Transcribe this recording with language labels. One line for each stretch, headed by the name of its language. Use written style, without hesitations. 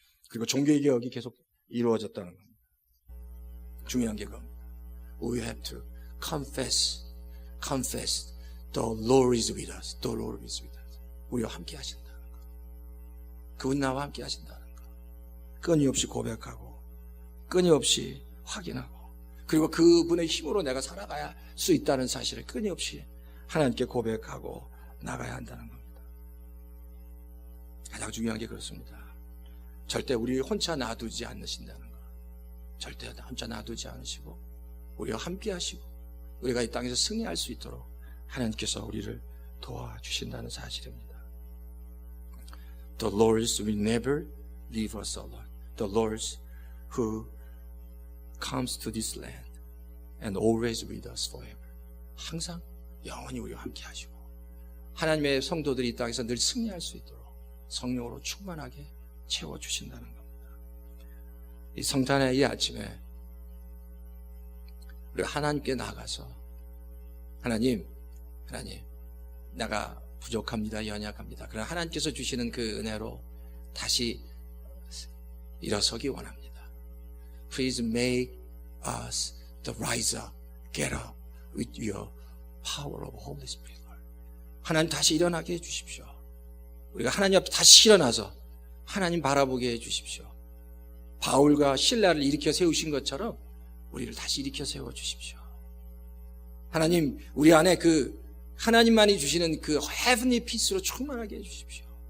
Korean: 그리고 종교개혁이 계속 이루어졌다는 겁니다. 중요한 게 그겁니다.
English: We have to confess the Lord is with us. The Lord is with us.
Korean: 우리와 함께 하신다는 것. 그분이 나와 함께 하신다는 것. 끊임없이 고백하고 끊임없이 확인하고 그리고 그분의 힘으로 내가 살아가야 수 있다는 사실을 끊임없이 하나님께 고백하고 나가야 한다는 겁니다. 가장 중요한 게 그렇습니다. 절대 우리 혼자 놔두지 않으신다는 것. 절대 혼자 놔두지 않으시고 우리와 함께 하시고 우리가 이 땅에서 승리할 수 있도록 하나님께서 우리를 도와주신다는 사실입니다.
English: The Lord will never leave us alone. The Lord who comes to this land and always with us forever.
Korean: 항상 영원히 우리와 함께 하시고 하나님의 성도들이 이 땅에서 늘 승리할 수 있도록 성령으로 충만하게 채워주신다는 겁니다. 이 성탄의 이 아침에 우리가 하나님께 나가서 하나님 내가 부족합니다. 연약합니다. 그러나 하나님께서 주시는 그 은혜로 다시 일어서기 원합니다.
English: Please make us to rise up, get up with your power of Holy Spirit.
Korean: 하나님 다시 일어나게 해주십시오. 우리가 하나님 앞에 다시 일어나서 하나님 바라보게 해주십시오. 바울과 실라를 일으켜 세우신 것처럼 우리를 다시 일으켜 세워주십시오. 하나님 우리 안에 그 하나님만이 주시는 그
English: heavenly peace
Korean: 로 충만하게 해주십시오.